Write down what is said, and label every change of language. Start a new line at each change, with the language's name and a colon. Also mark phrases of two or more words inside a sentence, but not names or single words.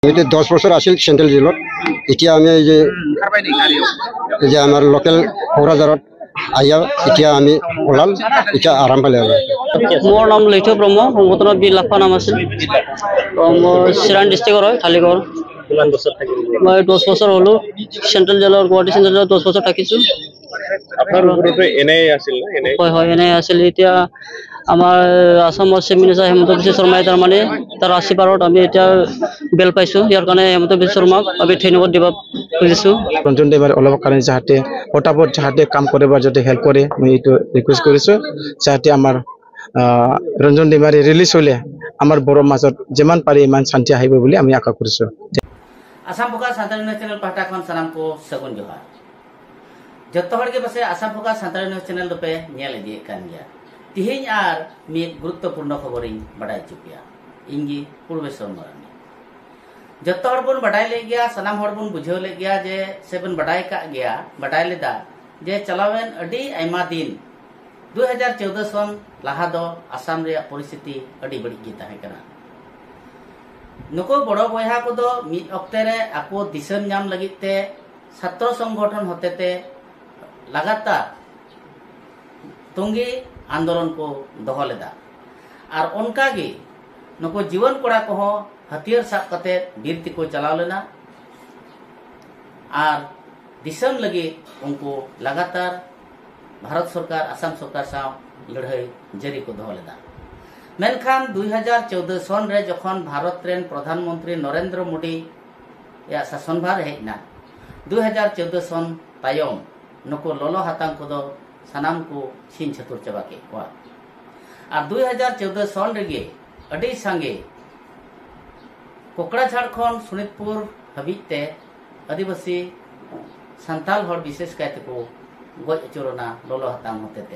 Assamese: আমি 10 বছর আছিল সেন্ট্রাল জেলত। এতিয়া আমি এই যে আমার লোকাল কোকরাঝারত আইয়া এতিয়া আমি ওলাল, এতিয়া আরাম পালে। মোর নাম লইথ ব্রহ্ম, সংগঠনত বি লাখা নাম আছিল। মই চিৰাং ডিষ্ট্ৰিক্টৰ হয়, খালিগড়। কিমান বছর থাকিল? মই 10 বছর হলো সেন্ট্রাল জেলৰ, গুৱাহাটী সেন্ট্রাল জেলত 10 বছর থাকিছো। আপনার উপরে এনআই আছিল না? এনআই হয় হয়, এনে আছিল। এতিয়া আমার আসামৰ
English: chief minister
Assamese: হেমন্ত বিশ্ব শর্মাই তাৰমানে তাৰ আশীৰ্বাদত আমি এতিয়া বেল পাইছো। ইয়াৰ কাৰণে হেমন্ত বিশ্ব শর্মাক আমি ধন্যবাদ দিব খুজিছো। ৰঞ্জন দেৱাৰে অলপ কাৰণে যাতে পটাপট যাতে কাম কৰিব, যাতে হেল্প কৰে, মই এইটো ৰিকুৱেষ্ট কৰিছো। যাতে আমাৰ ৰঞ্জন দেৱাৰে ৰিলিজ হলে আমাৰ বড় মাজত যিমান পাৰি ইমান শান্তি আহিব বুলি আমি আশা কৰিছো।
Santali: आसाम फोका सानताली
English: news channel
Santali: पाहटा खन सानाम को सगुन जोहार। जत्तो हर के पासे आसाम फोका सानताली
English: news channel
Santali: पे नेल इदिए कान गया। तिहिन आर मिद गुरुत्वपूर्ण खबरिन बडाय चुकिया। इंगी पूर्वेश्वर मरानी जत्तो हर बन बडाय ले गया, सनाम हर बन बुझाव ले गया जे सेबन बडाय का गया, बडाय लेदा जे चलावेन अडी आयमा दिन 2014 सन लाहा दो आसाम रे परिस्थिति अडी बड़ी गी ताहे कना। नुको बड़ो बयहा को दो मिद अक्ते रे आको दिसन नाम लगिते छात्र संगठन होतेते लगातार तुंगी आंदोलन को दोहो लेदा। आर उनका गे नुको जीवन कोड़ा को हथियार साब कते बीरती को चलाव लेना। आर दिसन लगी उनको लगातार भारत सरकार आसाम सरकार साव लड़ाई जारी को दोहो लेदा। मेनखान 2014 सन रे जखन भारत रेन प्रधानमंत्री नरेंद्र मोदी या शासनभार हेजना 2014 सन तायम नुको लोलो हातांग को दो सानाम को छीन छतुर चबा के कोआ। और 2014 सन रेगे अडी सांगे कोकराझार खन सुनितपुर हबीते आदिवासी संताल हर विशेष कायते को गज अचुरना लोलो हातांग होतेते।